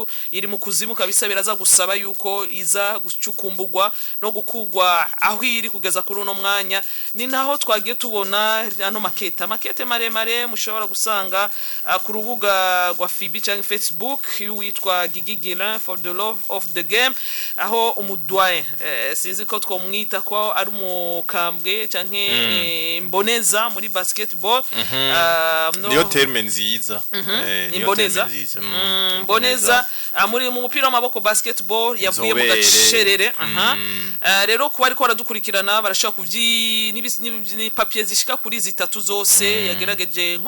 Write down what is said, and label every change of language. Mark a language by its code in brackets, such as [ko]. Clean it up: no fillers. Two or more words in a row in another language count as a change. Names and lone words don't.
[rn] iri mu kuzimu kabisa biraza gusaba yuko iza gucukumbugwa no gukugwa aho iri kugeza kuri uno mwanya ni naho twagiye tubona ano makete maremare mushobora gusanga ku rubuga rwa FIBA cyangwa Facebook witwa Gigi Guillain [en] for the love of the game [rn] aho umudwaye sinzi ko twomwita ko ari umukambwe canke mboneza muri basketball niyo terme nziza mboneza muri mu mupira w'amaboko basketball yavuye mu gacerere rero kuba ariko baradukurikirana barashaka kuvyi ni papier zishika kuri zitatu zose yagerageje nko